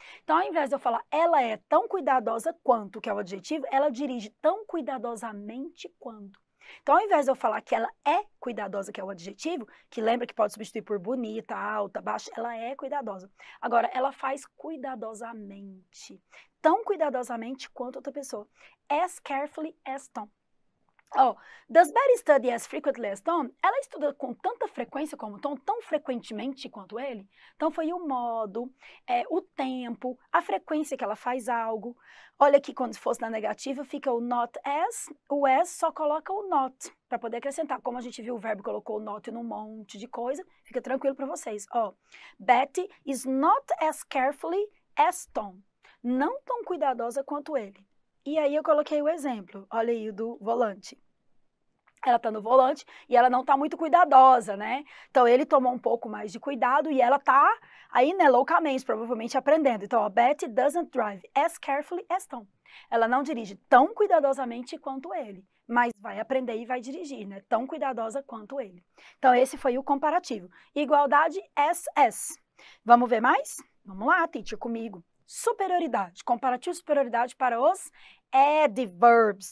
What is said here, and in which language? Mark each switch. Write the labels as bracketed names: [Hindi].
[Portuguese] Então, ao invés de eu falar ela é tão cuidadosa quanto, que é o adjetivo, ela dirige tão cuidadosamente quanto. Então, ao invés de eu falar que ela é cuidadosa, que é o adjetivo, que lembra que pode substituir por bonita, alta, baixa, ela é cuidadosa. Agora, ela faz cuidadosamente. Tão cuidadosamente quanto outra pessoa. [English] As carefully as Tom. Oh, does Betty study as frequently as Tom? [Portuguese] Ela estuda com tanta frequência como Tom, tão frequentemente quanto ele? Então foi o modo, o tempo, a frequência que ela faz algo. Olha aqui, quando fosse na negativa, fica o not as, o as só coloca o not, para poder acrescentar. Como a gente viu, o verbo colocou o not num monte de coisa, fica tranquilo para vocês. [English] Ó, Betty is not as carefully as Tom. [Portuguese] Não tão cuidadosa quanto ele. E aí eu coloquei o exemplo, olha aí o do volante. Ela está no volante e ela não está muito cuidadosa, né? Então, ele tomou um pouco mais de cuidado e ela está aí, né, loucamente, provavelmente aprendendo. Então, a [English] Betty doesn't drive as carefully as Tom. [Portuguese] Ela não dirige tão cuidadosamente quanto ele, mas vai aprender e vai dirigir, né? Tão cuidadosa quanto ele. Então, esse foi o comparativo. Igualdade, as. Vamos ver mais? Vamos lá, teacher, comigo. Superioridade. Comparativo de superioridade para os adverbs.